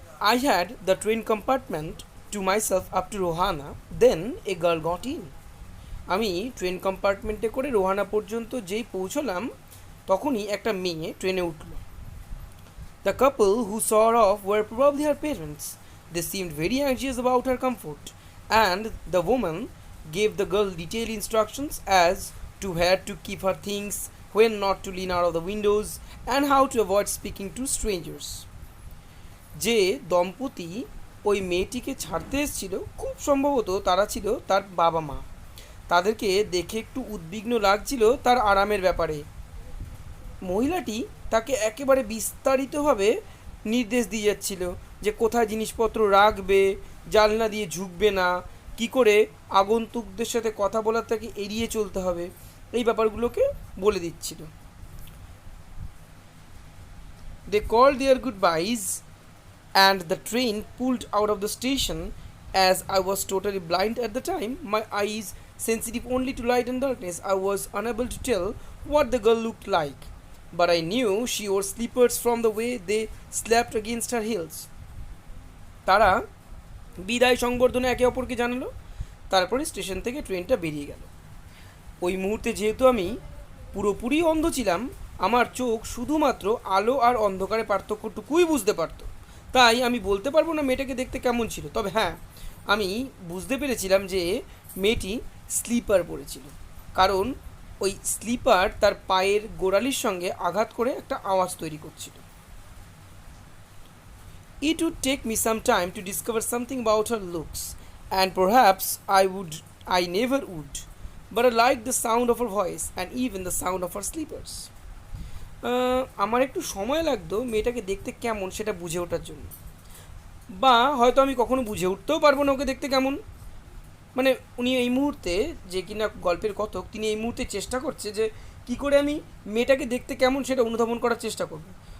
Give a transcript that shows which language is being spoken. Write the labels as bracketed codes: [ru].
[en] I had the train compartment to myself up to Rohana, then a girl got in. [bn] আমি train কম্পার্টমেন্টে করে রোহানা পর্যন্ত যেই পৌঁছলাম তখনই একটা মেয়ে ট্রেনে উঠল। [en] The couple who saw off were probably her parents. They seemed very anxious about her comfort, and the woman gave the girl detailed instructions as to where to keep her things, when not to lean out of the windows, and how to avoid speaking to strangers. [bn] যে দম্পতি ওই মেয়েটিকে ছাড়তে এসেছিল খুব সম্ভবত তারা ছিল তার বাবা মা। তাদেরকে দেখে একটু উদ্বিগ্ন লাগছিল তার আরামের ব্যাপারে। মহিলাটি তাকে একেবারে বিস্তারিতভাবে নির্দেশ দিয়ে যাচ্ছিল যে কোথায় জিনিসপত্র রাখবে, জানলা দিয়ে ঝুঁকবে না, কি করে আগন্তুকদের সাথে কথা বলার থেকে এড়িয়ে চলতে হবে, এই ব্যাপারগুলোকে বলে দিচ্ছিল। [en] They called their goodbyes and the train pulled out of the station. As I was totally blind at the time, my eyes sensitive only to light and darkness, I was unable to tell what the girl looked like. But I knew she wore slippers from the way they slapped against her heels. [bn] তারা বিদায় সংবর্ধনা একে অপরকে জানালো, তারপরে station থেকে ট্রেনটা বেরিয়ে গেল। ওই মুহূর্তে যেহেতু আমি পুরোপুরি অন্ধ ছিলাম, আমার চোখ শুধুমাত্র আলো আর অন্ধকারের পার্থক্যটুকুই বুঝতে পারত। তাই আমি বলতে পারবো না মেয়েটাকে দেখতে কেমন ছিল, তবে হ্যাঁ, আমি বুঝতে পেরেছিলাম যে মেয়েটি স্লিপার পরেছিল, কারণ ওই স্লিপার তার পায়ের গোড়ালির সঙ্গে আঘাত করে একটা আওয়াজ তৈরি করছিল। [en] It would take me some time to discover something about her looks, and perhaps I never would, but I liked the sound of her voice and even the sound of her slippers. [bn] আমার একটু সময় লাগতো মেয়েটাকে দেখতে কেমন সেটা বুঝে ওঠার জন্য, বা হয়তো আমি কখনো বুঝে উঠতেও পারবো না ওকে দেখতে কেমন। মানে উনি এই মুহূর্তে, যে কিনা গল্পের কথক, তিনি এই মুহূর্তে চেষ্টা করছে যে কী করে আমি মেয়েটাকে দেখতে কেমন সেটা অনুধাবন করার চেষ্টা করবো।